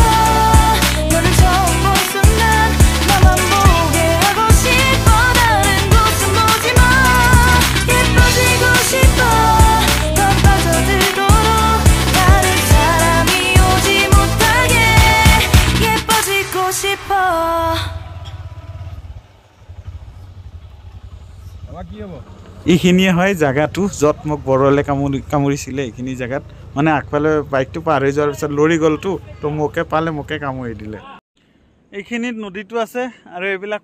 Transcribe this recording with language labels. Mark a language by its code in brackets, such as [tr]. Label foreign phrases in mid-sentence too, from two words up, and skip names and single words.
[ko] 너를 처음 본 순간 나만 보게 하고 싶어. 다른 곳은 보지 마. 예뻐지고 싶어. 더 빠져들도록 다른 사람이 오지 못하게 예뻐지고 싶어. [as] এইখিনিয়ে হয় জাগাটো য'ত মোক বৰলে কামুৰিছিলে এইখিনি জাগাত মানে আগফালে বাইকটো পাৰ হৈ যোৱাৰ পিছত লৰি গ'লতো তো মোকে পালে মোকে কামুৰি দিলে এইখিনিত নদীটো আছে আৰু এইবিলাক